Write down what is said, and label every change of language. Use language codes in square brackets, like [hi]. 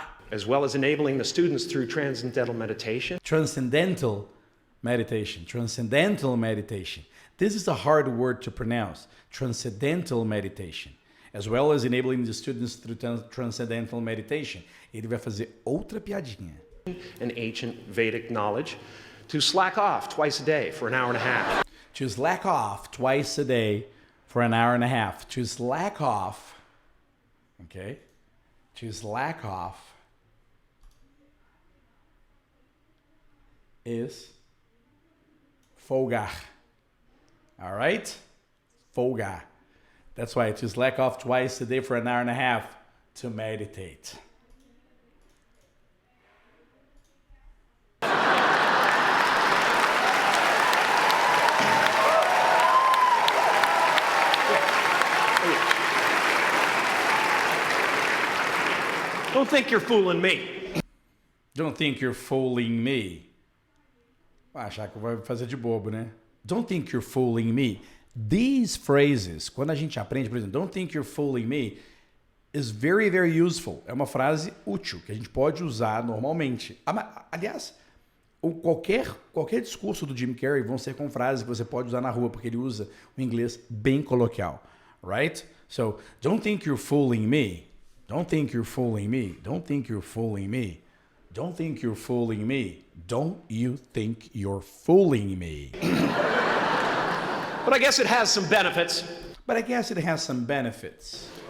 [en] As well as enabling the students through transcendental meditation. transcendental meditation. Transcendental meditation. This is a hard word to pronounce. Transcendental meditation. As well as enabling the students through transcendental meditation. [pt] Ele vai fazer outra piadinha. [en] And ancient Vedic knowledge, to slack off twice a day for an hour and a half. To slack off twice a day for an hour and a half. To slack off, okay? To slack off is folgar. All right? Folgar. That's why to slack off twice a day for an hour and a half to meditate. Don't think you're fooling me. Don't think you're fooling me. [pt] Vai achar que vai fazer de bobo, né? [en] Don't think you're fooling me. These phrases, [pt] quando a gente aprende, por exemplo, [en] don't think you're fooling me, is very, very useful. [pt] É uma frase útil, que a gente pode usar normalmente. Aliás, qualquer discurso do [en] Jim Carrey [pt] vão ser com frases que você pode usar na rua, porque ele usa o inglês bem coloquial. [en] Right? So, don't think you're fooling me. Don't think you're fooling me. Don't think you're fooling me. Don't think you're fooling me. Don't you think you're fooling me? But I guess it has some benefits. But I guess it has some benefits.